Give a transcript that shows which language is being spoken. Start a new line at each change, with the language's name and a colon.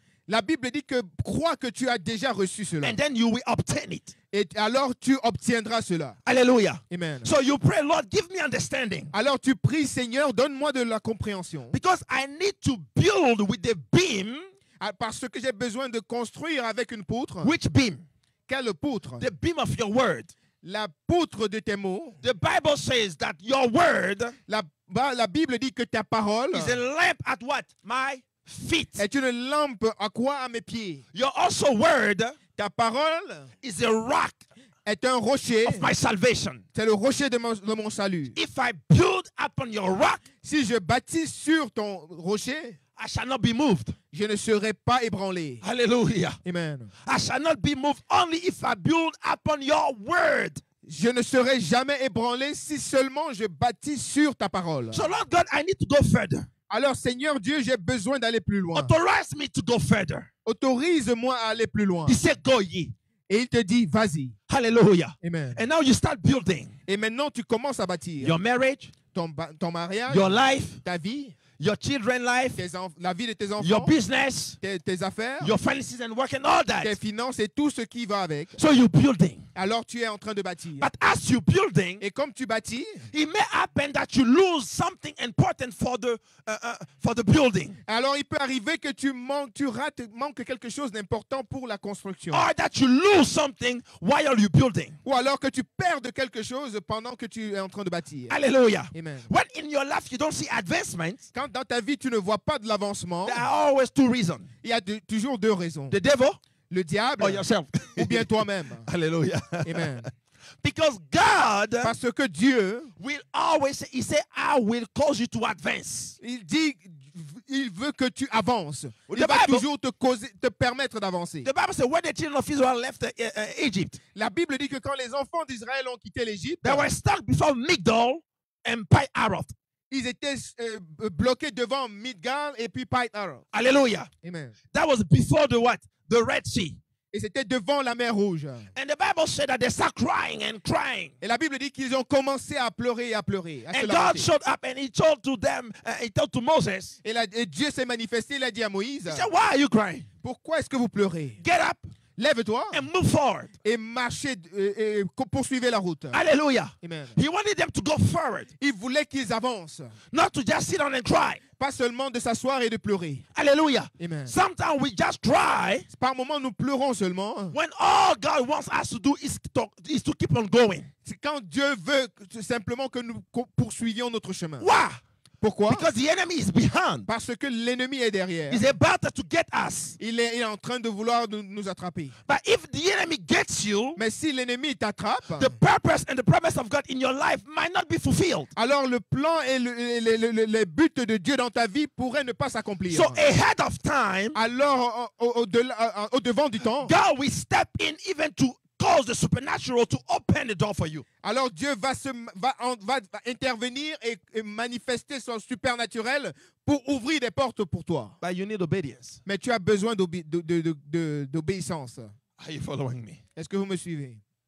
French: la Bible dit que crois que tu as déjà reçu cela.
English: And then you will obtain it.
French: Et alors tu obtiendras cela. Hallelujah. Amen.
English: So you pray, Lord, give me understanding.
French: Alors tu pries, Seigneur, donne-moi de la compréhension.
English: Because I need to build with the beam.
French: Parce que j'ai besoin de construire avec une poutre.
English: Which beam?
French: Quelle poutre?
English: The beam of your word.
French: La poutre de tes mots.
English: The Bible says that your word
French: La Bible dit que ta parole
English: is a lamp at what? My feet.
French: est une lampe à quoi? À mes pieds.
English: Your also word
French: Ta parole
English: is a rock
French: est un rocher.
English: of my salvation.
French: C'est le rocher de mon salut.
English: If I build upon your rock,
French: Si je bâtis sur ton rocher,
English: I shall not be moved.
French: je ne serai pas ébranlé. Hallelujah. Amen.
English: I shall not be moved only if I build upon your word.
French: Je ne serai jamais ébranlé si seulement je bâtis sur ta parole.
English: So Lord God, I need to go further.
French: Alors, Seigneur Dieu, j'ai besoin d'aller plus loin.
English: Authorize me to go further.
French: Autorise-moi à aller plus loin.
English: He said, go ye.
French: Et il te dit, vas-y. Hallelujah. Amen.
English: And now you start building
French: Et maintenant, tu commences à bâtir
English: your marriage,
French: ton mariage,
English: your life,
French: ta vie,
English: your children's life,
French: la vie de tes enfants,
English: your business,
French: tes affaires,
English: your finances and work and all
French: tes
English: that.
French: finances et tout ce qui va avec.
English: So you're building.
French: Alors, tu es en train de bâtir.
English: But as you're building,
French: Et comme tu bâtis,
English: it may happen that you lose something important for the building,
French: alors il peut arriver que tu manques quelque chose d'important pour la construction.
English: or that you lose something while you're building.
French: Ou alors que tu perdes quelque chose pendant que tu es en train de bâtir. Hallelujah. Amen.
English: When in your life you don't see advancement,
French: Quand dans ta vie, tu ne vois pas de l'avancement,
English: there are always two reasons:
French: il y a toujours deux raisons.
English: the devil
French: Le diable
English: or yourself.
French: ou bien toi-même. Hallelujah. Amen.
English: Because God
French: Parce que Dieu,
English: will always say, He said, I will cause you to advance.
French: il dit, il veut que tu avances. Il
English: The
French: va
English: Bible-
French: toujours te permettre d'avancer.
English: The Bible says, when the children of Israel left Egypt,
French: La Bible dit que quand les enfants d'Israël ont quitté l'Égypte,
English: they were stuck before Migdol and Pi-Haroth.
French: ils étaient bloqués devant Midgal et puis Pi-Haroth. Hallelujah. Amen.
English: That was before the what? The Red Sea.
French: Et c'était devant la mer Rouge.
English: And the Bible said that they start crying and crying.
French: Et la Bible dit qu'ils ont commencé à pleurer et à pleurer. À se
English: And God
French: lamenter.
English: showed up and He told to them, He told to Moses,
French: Et Dieu s'est manifesté, il a dit à Moïse,
English: He said, why are you crying?
French: pourquoi est-ce que vous pleurez?
English: Get up,
French: Lève-toi
English: and move forward.
French: et marchez et poursuivez la route. Hallelujah. Amen.
English: He wanted them to go forward,
French: Il voulait qu'ils avancent,
English: not to just sit down and cry.
French: pas seulement de s'asseoir et de pleurer. Hallelujah. Amen.
English: Sometimes we just cry
French: Par moments, nous pleurons seulement.
English: when all God wants us to do is to keep on going.
French: C'est quand Dieu veut simplement que nous poursuivions notre chemin.
English: Why?
French: Pourquoi?
English: Because the enemy is behind.
French: Parce que l'ennemi est derrière.
English: He's about to get us.
French: Il est en train de vouloir nous attraper.
English: But if the enemy gets you,
French: Mais si l'ennemi t'attrape,
English: the purpose and the promise of God in your life might not be fulfilled.
French: alors le plan et les buts de Dieu dans ta vie pourraient ne pas s'accomplir.
English: So ahead of time,
French: Alors, au devant du temps,
English: God will step in even to cause the supernatural to open the door for you.
French: alors Dieu va intervenir et manifester son supernaturel pour ouvrir des portes pour toi.
English: But you need obedience.
French: Mais tu as besoin d'obéissance.
English: Are you following me?
French: Est-ce que vous me suivez?